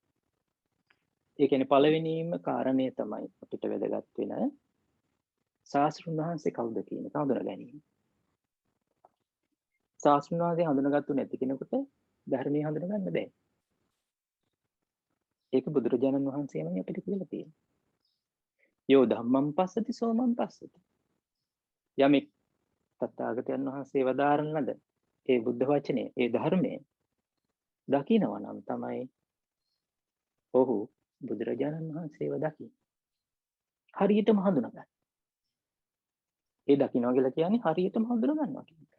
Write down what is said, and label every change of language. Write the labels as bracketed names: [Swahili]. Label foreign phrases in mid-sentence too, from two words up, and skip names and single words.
[Sinhala] ඒ කියන්නේ පළවෙනිම කාරණය තමයි අපිට වැදගත් වෙන ශාස්ත්‍රඥ වහන්සේ කවුද කියන එක හඳුනා ගැනීම. ශාස්ත්‍රඥ වහන්සේ හඳුනාගත්තු නැති කෙනෙකුට ධර්මයේ හඳුනා ගන්න බෑ. ඒක බුදුරජාණන් වහන්සේමයි අපිට කියලා තියෙන්නේ. [Pali] යෝ ධම්මං පස්සති සෝමං පස්සති. [Sinhala] යමෙක් තථාගතයන් වහන්සේ වදාරන ලද ඒ බුද්ධ වචනේ, ඒ ධර්මයේ දකිනවා නම් තමයි ඔහු බුදුරජාණන් වහන්සේව දකින්නේ. හරියටම හඳුනා ගන්න. ඒ දකින්නවා කියලා කියන්නේ හරියටම හඳුනා ගන්නවා කියන එක.